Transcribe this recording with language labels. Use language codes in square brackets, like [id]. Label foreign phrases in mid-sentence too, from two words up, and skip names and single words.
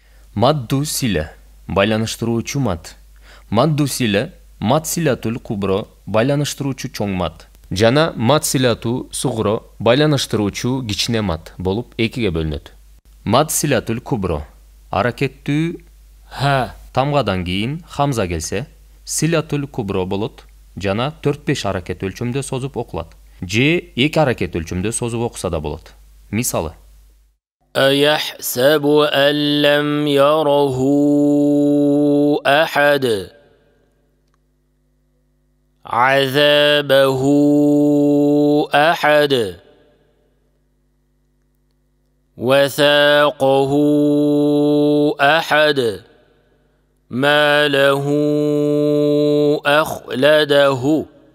[ar] مدّ الصلة, [ky] байланыштыруучу мат. [ar] مدّ الصلة، مدّ الصلة الكبرى, [ky] байланыштыруучу чоң мат. Жана [ar] مدّ الصلة الصغرى, [ky] байланыштыруучу кичине мат болуп экиге бөлүнөт. [ar] مدّ الصلة الكبرى, [ky] аракеттүү ха тамгадан кийин хамза келсе, [ar] الصلة الكبرى [ky] болот жана 4-5 аракет өлчөмдө созуп окулат. Же 2 аракет өлчөмдө созуп окуса да болот. Мисалы: [ar] أيحسب أن لم يره أحد عذابه أحد وثاقه أحد ما له أخلده